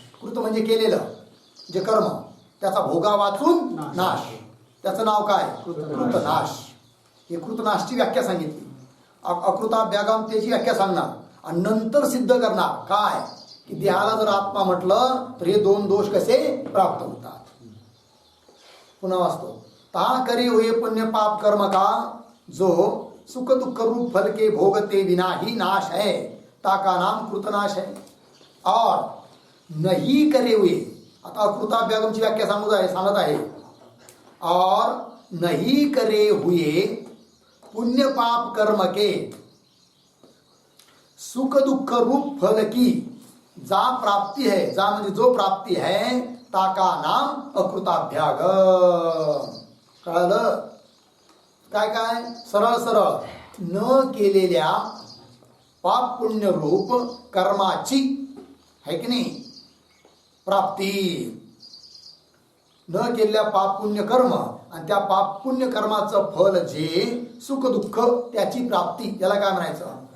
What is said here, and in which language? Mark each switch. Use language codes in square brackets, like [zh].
[mr] कृत म्हणजे केलेलं जे कर्म त्याचा भोगा वाचून नाश, त्याचं नाव काय, कृतनाश. हे कृतनाशची व्याख्या सांगितली. अकृताभ्यागम त्याची व्याख्या सांगणार आणि नंतर सिद्ध करणार काय की देहाला जर आत्मा म्हटलं तर हे दोन दोष कसे प्राप्त होतात. पुन्हा वाचतो. [hi] ता करे हुए पुण्य पाप कर्म का जो सुख दुख रूप फल के भोगते बिना ही नाश है ताका नाम कृतनाश है. और नहीं करे हुए, [mr] आता कृताभ्यागमची व्याख्या सांगत आहे. [hi] और नहीं करे हुए पुण्य पाप कर्म के सुख दुख रूप फल की जा प्राप्ती है, [mr] जा म्हणजे [hi] जो प्राप्ती है ताका नाम अकृताभ्यागम. [mr] कळलं काय काय? सरळ सरळ न केलेल्या पाप पुण्य रूप कर्माची है की नाही प्राप्ती, न केलेल्या पाप पुण्य कर्म आणि त्या पाप पुण्य कर्माचं फल जे सुख दुःख त्याची प्राप्ती, याला काय म्हणायचं?